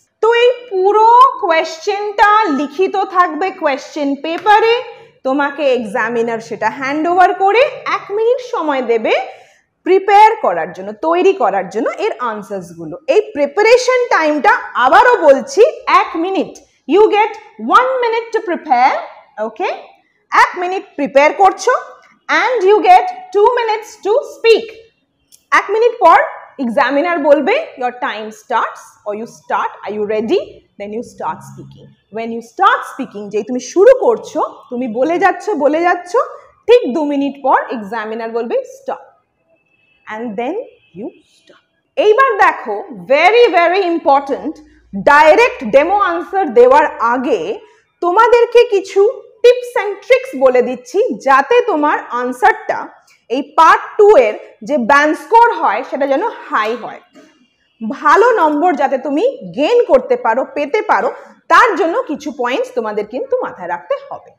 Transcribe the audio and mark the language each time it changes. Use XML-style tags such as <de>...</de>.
<bn>তো এই পুরো কোয়েশ্চেনটা লিখিত থাকবে কোয়েশ্চেন পেপারে, তোমাকে এক্সামিনার সেটা হ্যান্ড ওভার করে 1 মিনিট সময় দেবে প্রিপেয়ার করার জন্য, তৈরি করার জন্য এর আনসারসগুলো। এই প্রিপারেশন টাইমটা আবারও বলছি 1 minute,</bn> <en>you get 1 minute to prepare,</en> <bn>okay. 1 minute prepare করছো</bn> <en>And you get 2 minutes to speak.</en> <bn>1 minute পর এক্সামিনার বলবে</bn> <en>your time starts or you start, are you ready, then you start speaking. When you start speaking,</en> <bn>যেই তুমি শুরু করছো, তুমি বলে যাচ্ছ, ঠিক 2 মিনিট পর এক্সামিনার বলবে stop,</bn> <en>and then you stop.</en> <bn>এইবার দেখো, very very important, direct demo answer দেওয়ার আগে তোমাদেরকে কিছু টিপস অ্যান্ড ট্রিক্স বলে দিচ্ছি, যাতে তোমার আনসারটা এই পার্ট 2 এর যে ব্যান্ড স্কোর হয় সেটা যেন হাই হয়, ভালো নম্বর যাতে তুমি গেইন করতে পারো, পেতে পারো, তার জন্য কিছু পয়েন্টস তোমাদের কিন্তু মাথায় রাখতে হবে।</bn>